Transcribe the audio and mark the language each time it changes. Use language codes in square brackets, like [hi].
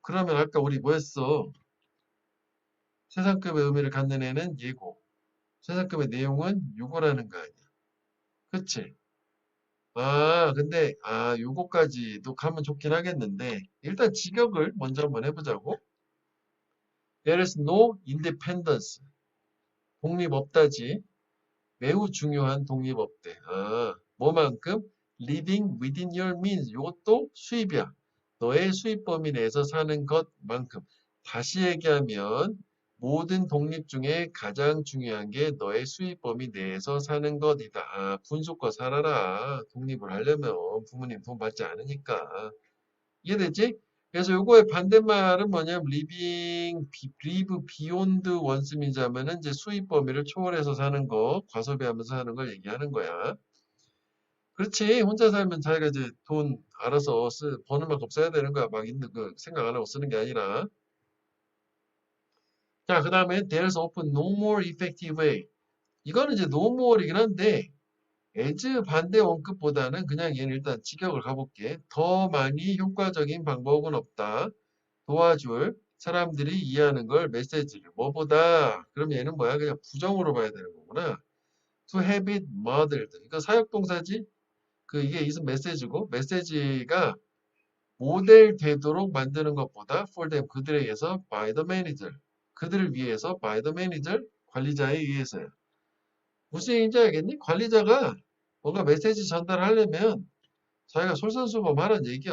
[ko] 그러면 아까 우리 뭐 했어? 세상급의 의미를 갖는 애는 예고. 세상급의 내용은 요거라는 거 아니야. 그치? 근데, 요거까지도 가면 좋긴 하겠는데, 일단 직역을 먼저 한번 해보자고. [en] There is no independence. [ko] 독립 없다지. 매우 중요한 독립 없대. 뭐만큼? [en] Living within your means. [ko] 요것도 수입이야. 너의 수입 범위 내에서 사는 것만큼. 다시 얘기하면 모든 독립 중에 가장 중요한 게 너의 수입 범위 내에서 사는 것이다. 분수껏 살아라. 독립을 하려면 부모님 돈 받지 않으니까. 이해되지? 그래서 요거의 반대말은 뭐냐면 [en] live beyond one's means [ko] 하면은 이제 수입 범위를 초월해서 사는 거, 과소비하면서 사는 걸 얘기하는 거야. 그렇지. 혼자 살면 자기가 이제 돈 알아서 버는 만큼 써야 되는 거야. 막 있는 그 생각 안 하고 쓰는 게 아니라. 자, 그 다음에 [en] there's often no more effective way. [ko] 이거는 이제 no more이긴 한데 as 반대 원급보다는 그냥 얘는 일단 직역을 가볼게. 더 많이 효과적인 방법은 없다. 도와줄 사람들이 이해하는 걸 메시지를 뭐보다 그럼 얘는 뭐야 그냥 부정으로 봐야 되는 거구나. [en] To have it modeled [ko] 이거 사역동사지. 이게 is 메시지고 메시지가 모델 되도록 만드는 것보다 [en] for them [ko] 그들에 의해서 [en] by the manager [ko] 그들을 위해서 by the manager 관리자에 의해서야. 무슨 얘기인지 알겠니? 관리자가 뭔가 메시지 전달하려면 자기가 솔선수범하는 얘기야.